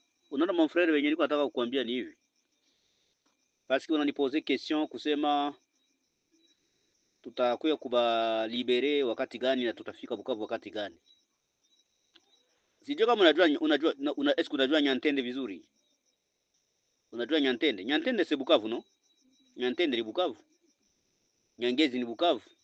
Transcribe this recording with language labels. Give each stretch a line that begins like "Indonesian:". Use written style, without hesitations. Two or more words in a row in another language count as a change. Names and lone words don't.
Swahili: Unaona
French: mon frère,
Swahili: wenye niko nataka kukuambia ni hivi.
French: Parce que
Swahili: unanipoze question kusema tutakuya kuba libere wakati gani na tutafika Bukavu wakati gani. Sijui kama unajua unajua Nyantende vizuri. Unajua Nyantende?
French: Nyantende c'est Bukavu, no?
Swahili: Nyantende ni Bukavu. Nyangezi ni Bukavu.